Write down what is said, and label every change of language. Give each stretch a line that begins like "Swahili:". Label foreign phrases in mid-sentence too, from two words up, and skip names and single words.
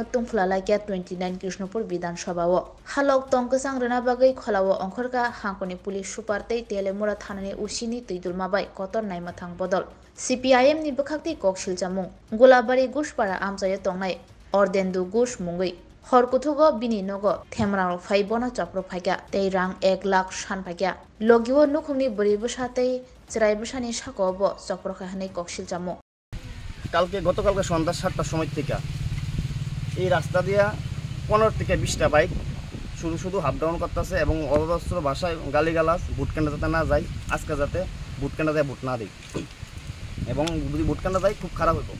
Kok Borok: तुंफ्लालायक्या 29 कृष्णपुर विधानसभाव हालक तंकसां रना बागै खलाव अंखरगा हांखनि
English: police super
Kok Borok: तै तेलेमुरा थानानि उसिनि तैदुलमाबाय कतर नायमाथां बदल CPIM नि बखाक्ति कक्सिल जामुं गुलाबारि गुसपारा आमजायो तंनाय अर्देन्दु गुस मुंगै हरकुथुगो बिनि नगो थेमराव फाइबोना चप्र फाइग्या तै रां 1 लाख सान फाइग्या लगियो नुखुंनि बरिबसातै चिराइबसानि साकोब चप्र खाहानै कक्सिल जामुं
Bangla: গতকালকে সন্ধ্যা 7টার সময় থেকে এই রাস্তা দিয়া 15 থেকে 20টা বাইক শুধু হাফ ডাউন করতেছে এবং অবস্ত্র ভাষায় গালিগালাজ ভোটকেন্দ্র যাতে না যায় আজকে যাতে ভোটকেন্দ্র যায় ভোট না দেয় এবং যদি ভোটকেন্দ্র যায় খুব খারাপ হতো।